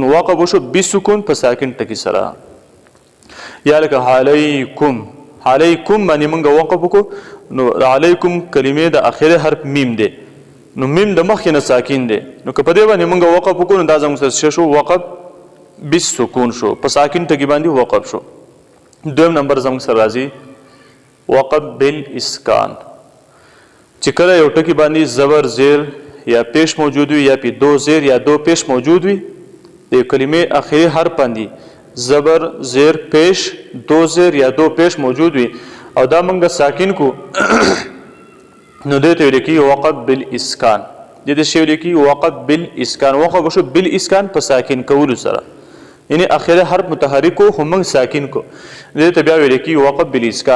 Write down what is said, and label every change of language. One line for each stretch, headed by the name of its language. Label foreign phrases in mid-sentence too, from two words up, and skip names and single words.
Pashto: وقف وشو بالسکون په ساکن ټکي سره. یا لکه علیکم، علیکم باندې موږ وقف وکړو نو علیکم کلمې د اخري حرف میم دی، نو میم د مخکې نه ساکن دی، نو که په دې باندې موږ وقف وکړو نو دا زموږ سره شو
Arabic: وقف بالسکون
Pashto: شو، په ساکن ټکي باندې وقف شو. دویم نمبر زموږ سره راځي
Arabic: وقف بالاسکان.
Pashto: چې کله یو ټکي باندې زبر زیر یا پیش موجود وي یا پې دو زیر یا دو پیش موجود وي، د یو کلمې اخري حرف باندې زبر زیر پیش دو زیر یا دو پیش موجود وي او دا موږ ساکن کو نو دې ته ویل کېږي
Arabic: وقف بالاسکان.
Pashto: دې ته شی ویل کېږي
Arabic: وقف بالاسکان.
Pashto: وقف وشو بالاسکان په ساکن کولو سره، یعنی اخري حرف متحرک کو خو موږ ساکن کو، دې ته بیا ویل کېږي
Arabic: وقف بالاسکان.